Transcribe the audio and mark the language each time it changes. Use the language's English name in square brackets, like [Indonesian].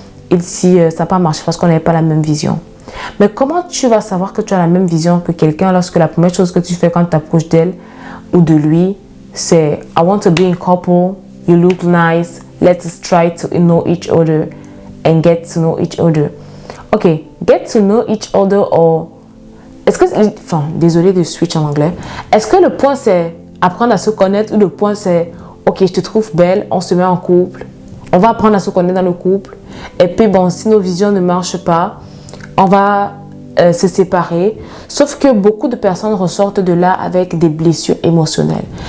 [French] Il dit, ça n'a pas marché parce qu'on n'avait pas la même vision. Mais comment tu vas savoir que tu as la même vision que quelqu'un lorsque la première chose que tu fais quand tu t'approches d'elle ou de lui, c'est [English] I want to be in couple, you look nice, let's try to know each other [French] and get to know each other. [English] Ok, get to know each other or... [French] Est-ce que... Enfin, désolé de switch en anglais. Est-ce que le point c'est apprendre à se connaître ou le point c'est ok, je te trouve belle, on se met en couple, on va apprendre à se connaître dans le couple et puis bon, si nos visions ne marchent pas, on va se séparer. Sauf que beaucoup de personnes ressortent de là avec des blessures émotionnelles.